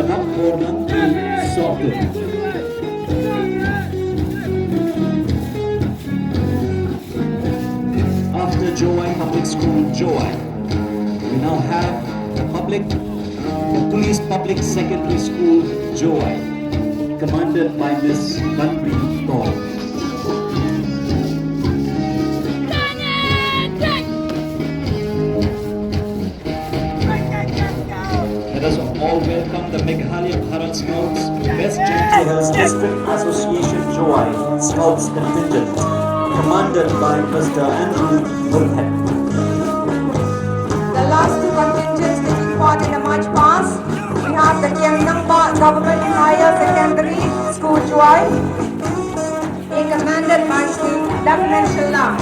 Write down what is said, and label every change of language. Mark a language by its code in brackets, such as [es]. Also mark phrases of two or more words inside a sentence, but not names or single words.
[en] Ramkornan Sorghum. After Jowai Public School Jowai, we now have the Police Public Secondary School Jowai, commanded by Ms. Banri Tol. Let us all welcome the Meghalaya Bharat Scouts West Gentle District Association Jowai Scouts Contingent, commanded by Mr. Andrew Burkhead. The last two contingents taking part in the march past, we have the Kiangnangpa Government Higher Secondary School Jowai, being commanded by Lieutenant Syllad.